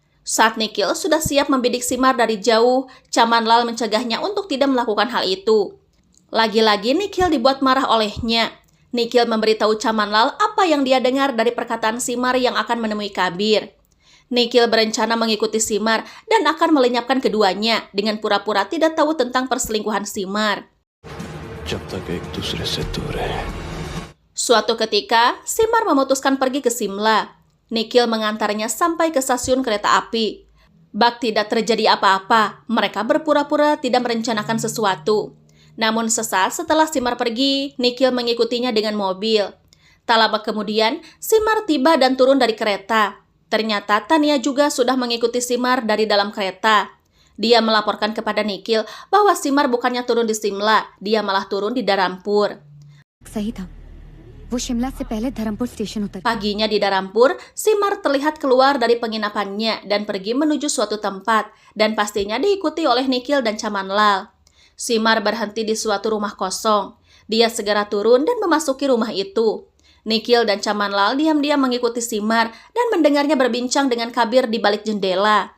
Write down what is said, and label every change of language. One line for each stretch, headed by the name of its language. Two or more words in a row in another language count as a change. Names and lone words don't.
Indonesian: Saat Nikhil sudah siap membidik Simar dari jauh, Chamanlal mencegahnya untuk tidak melakukan hal itu. Lagi-lagi Nikhil dibuat marah olehnya. Nikhil memberitahu Chamanlal apa yang dia dengar dari perkataan Simar yang akan menemui Kabir. Nikhil berencana mengikuti Simar dan akan melenyapkan keduanya dengan pura-pura tidak tahu tentang perselingkuhan Simar.
Hindi: जब तक एक दूसरे से दूर है.
Indonesian: Suatu ketika, Simar memutuskan pergi ke Simla. Nikhil mengantarnya sampai ke stasiun kereta api. Bak tidak terjadi apa-apa, mereka berpura-pura tidak merencanakan sesuatu. Namun sesaat setelah Simar pergi, Nikhil mengikutinya dengan mobil. Tak lama kemudian, Simar tiba dan turun dari kereta. Ternyata Tania juga sudah mengikuti Simar dari dalam kereta. Dia melaporkan kepada Nikhil bahwa Simar bukannya turun di Simla, dia malah turun di Dharampur.
Hindi: सही था वो शिमला से पहले धर्मपुर स्टेशन उतर
Indonesian: Paginya di Dharampur, Simar terlihat keluar dari penginapannya dan pergi menuju suatu tempat, dan pastinya diikuti oleh Nikhil dan Chamanlal. Simar berhenti di suatu rumah kosong. Dia segera turun dan memasuki rumah itu. Nikhil dan Chamanlal diam-diam mengikuti Simar dan mendengarnya berbincang dengan Kabir di balik jendela.